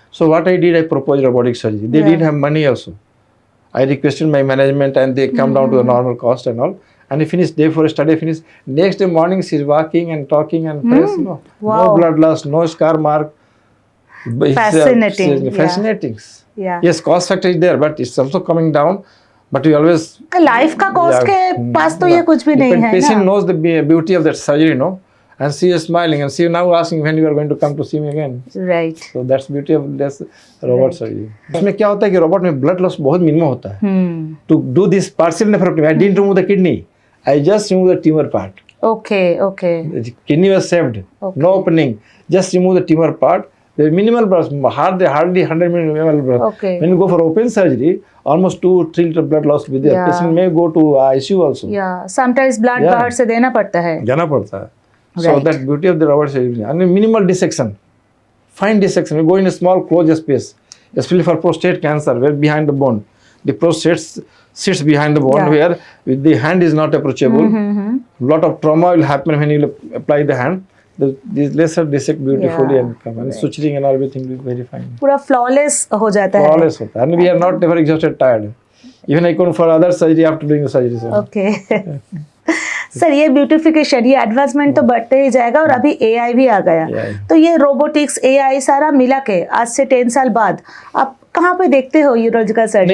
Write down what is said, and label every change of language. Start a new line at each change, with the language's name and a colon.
English: So what I did, I proposed robotic surgery. They didn't have money also. I requested my management, and they come down to the normal cost and all. And I finished day for study. I finished next day morning. She's walking and talking and fresh. No Wow. blood loss, no scar mark. But it's, Fascinating, it's yeah. fascinating. या Yes, cost factor is there, but it's also coming down. But we always
Hindi: life का cost के पास तो ये कुछ भी नहीं है
English: patient knows the beauty of that surgery, no? And she is smiling, and she is now asking when you are going to come to see me again. Right. So that's beauty of this robot surgery.
Hindi: इसमें क्या होता है कि robot में blood loss बहुत minimum होता है.
English: To do this partial nephrectomy, I didn't remove the kidney. I just removed the tumor part. Okay okay. The kidney was saved. Okay. No opening. Just remove the tumor part. The minimal blood, hardly 100 minimal blood. Okay. When you go for open surgery, almost 2-3 liter blood loss will be there. Yeah. Patient may go to ICU also. या sometimes blood Yeah.
Hindi: बाहर से देना पड़ता है. जाना पड़ता है. So
English: Right. that beauty of the robot surgery. And minimal dissection, fine dissection. We go in a small closed space, especially for prostate cancer, where behind the bone, the prostate sits behind the bone, Yeah. where with the hand is not approachable. Lot of trauma will happen when you apply the hand. These laser dissect beautifully Yeah. and come, and suturing and everything will be very fine.
Hindi: पूरा flawless हो जाता है.
English: Flawless
Hindi: होता है.
English: And we are not never exhausted, tired. Even I go for other surgery after doing the surgery. So. Okay.
Hindi: Sir ये beautification, ये advancement तो बढ़ते ही जाएगा और अभी एआई भी आ गया.
English: AI.
Hindi: तो ये रोबोटिक्स एआई सारा मिला के आज से 10 साल बाद आप कहाँ पे देखते हो यूरोलॉजिकल सर्जरी